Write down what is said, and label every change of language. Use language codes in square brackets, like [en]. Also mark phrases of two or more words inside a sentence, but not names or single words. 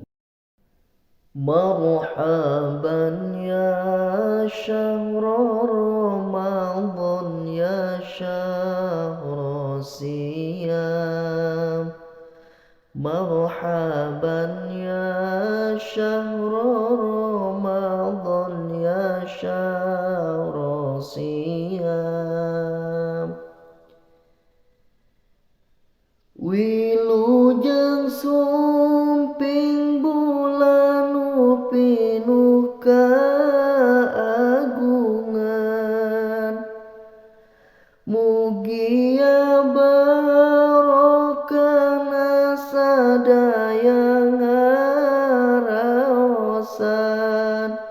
[ar] مرحبا يا شهر رمضان يا شهر الصيام. مرحبا يا شهر رمضان يا شهر الصيام. [su] Wilujeng sumping bulan pinuh kaagungan, mugia barokahna sadaya ngaraosan.